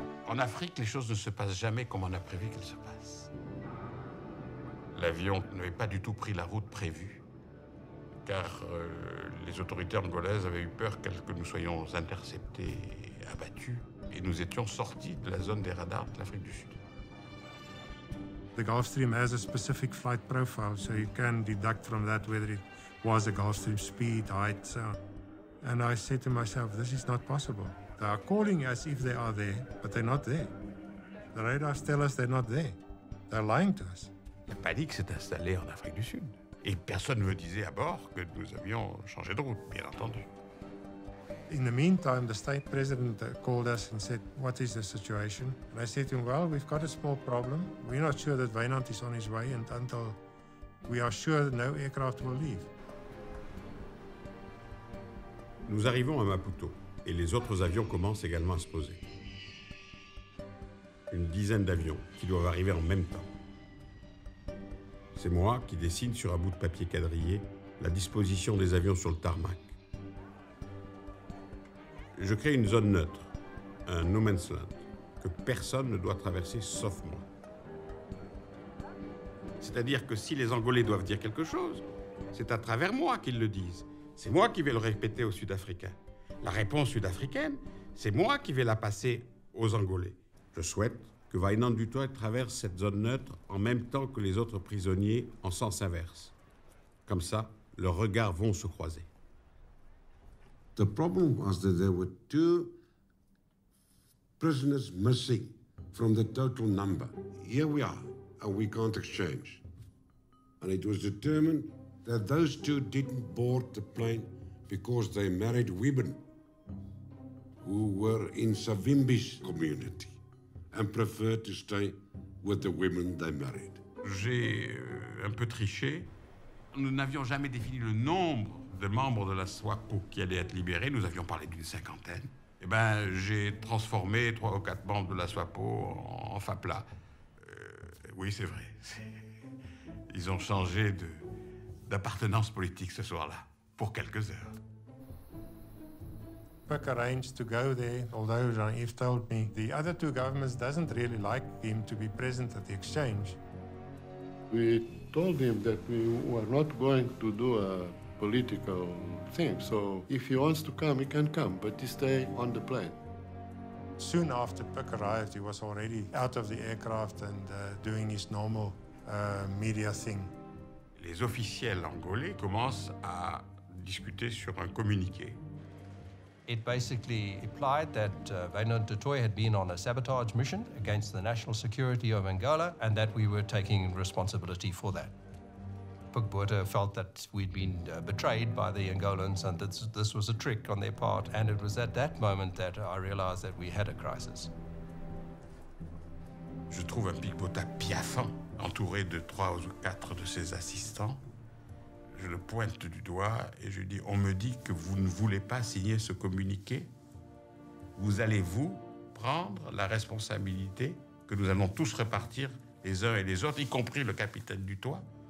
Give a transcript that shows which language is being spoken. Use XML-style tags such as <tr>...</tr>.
<fr>En Afrique, les choses ne se passent jamais comme on a prévu qu'elles se passent. L'avion n'avait pas du tout pris la route prévue, car les autorités angolaises avaient eu peur que nous soyons interceptés et abattus, et nous étions sortis de la zone des radars de l'Afrique du Sud.</fr> <en>The Gulfstream has a specific flight profile, so you can deduct from that whether it was a Gulfstream speed, height, so on. And I said to myself, this is not possible. They are calling as if they are there, but they're not there. The radars tell us they're not there. They're lying to us.</en> <fr>La panique s'est installée en Afrique du Sud. Et personne ne me disait à bord que nous avions changé de route, bien entendu.</fr> <en>In the meantime, the state president called us and said, what is the situation? And I said to him, well, we've got a small problem. We're not sure that Wynand is on his way, and until we are sure that no aircraft will leave.</en> <fr>Nous arrivons à Maputo et les autres avions commencent également à se poser. Une dizaine d'avions qui doivent arriver en même temps. C'est moi qui dessine sur un bout de papier quadrillé la disposition des avions sur le tarmac. Je crée une zone neutre, un no man's land, que personne ne doit traverser sauf moi. C'est-à-dire que si les Angolais doivent dire quelque chose, c'est à travers moi qu'ils le disent. C'est moi qui vais le répéter aux Sud-Africains. La réponse sud-africaine, c'est moi qui vais la passer aux Angolais. Je souhaite que Wynand du Toit traverse cette zone neutre en même temps que les autres prisonniers en sens inverse. Comme ça, leurs regards vont se croiser.</fr> <en>The problem was that there were 2 prisoners missing from the total number. Here we are, and we can't exchange. And it was determined that those 2 didn't board the plane because they married women who were in Savimbi's community and preferred to stay with the women they married.</en> <fr>J'ai un peu triché. Nous n'avions jamais défini le nombre de membres de la SWAPO qui allaient être libérés. Nous avions parlé d'une 50aine. Eh bien, j'ai transformé 3 ou 4 membres de la SWAPO en FAPLA. Oui, c'est vrai. Ils ont changé d'appartenance politique ce soir-là, pour quelques heures.</fr> <en>Puck arranged to go there, although Jean-Yves told me the other 2 governments doesn't really like him to be present at the exchange. We told him that we were not going to do a political thing, so if he wants to come, he can come, but he stay on the plane. Soon after Puck arrived, he was already out of the aircraft and doing his normal media thing.</en> <fr>Les officiels angolais commencent à discuter sur un communiqué.</fr> <en>It basically implied that Wynand du Toit had been on a sabotage mission against the national security of Angola and that we were taking responsibility for that. Puk Botha felt that we'd been betrayed by the Angolans and that this was a trick on their part, and it was at that moment that I realized that we had a crisis.</en> <fr>Je trouve un Pik Botha piaffant, entouré de 3 ou 4 de ses assistants. Je le pointe du doigt et je dis, on me dit que vous ne voulez pas signer ce communiqué. Vous allez-vous prendre la responsabilité que nous allons tous repartir les uns et les autres, y compris le capitaine du Toit?</fr>